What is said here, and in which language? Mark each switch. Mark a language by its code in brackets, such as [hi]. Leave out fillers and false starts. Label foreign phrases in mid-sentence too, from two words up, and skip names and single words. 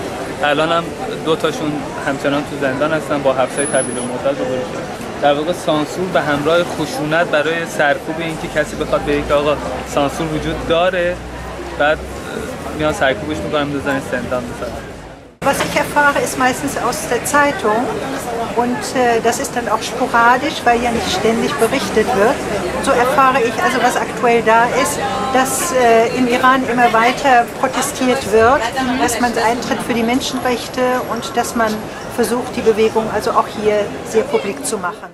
[fa] الان هم 2 تاشون همچنان تو زندان هستن با حبس‌های طویل مدت روبرو شدن. در واقع سانسور به همراه خشونت برای سرکوب اینکه کسی بخواد بگه که آقا سانسور وجود داره، بعد میان سرکوبش می‌کنن بزنن زندان مثلا. [de] Was ich erfahre, ist meistens aus der Zeitung Und das ist dann auch sporadisch, weil ja nicht ständig berichtet wird. So erfahre ich also, was aktuell da ist, dass im Iran immer weiter protestiert wird, dass man eintritt für die Menschenrechte und dass man versucht, die Bewegung also auch hier sehr publik zu machen.